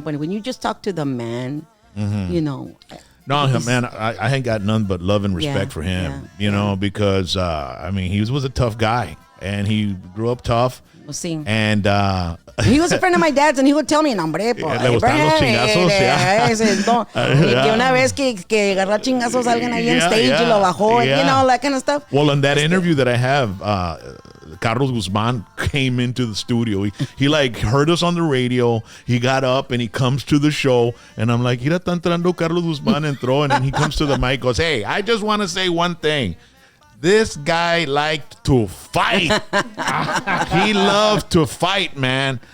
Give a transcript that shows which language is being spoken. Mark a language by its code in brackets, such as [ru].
[en] But when you just talk to the man, No, man, I ain't got none but love and respect for him, because, he was a tough guy and he grew up tough. We'll see. And he was a friend of my dad's and he would tell me, [es] hombre, le gustaban los chingazos, que una vez que agarró chingazos alguien ahí en stage y lo bajó, [en] that kind of stuff. Well, in that interview that I have, Carlos Guzman came into the studio. He like heard us on the radio. He got up and he comes to the show. And I'm like, [es] mira, está entrando Carlos Guzman entró. [en] And then he comes to the mic, goes, hey, I just want to say one thing. This guy liked to fight. He loved to fight, man.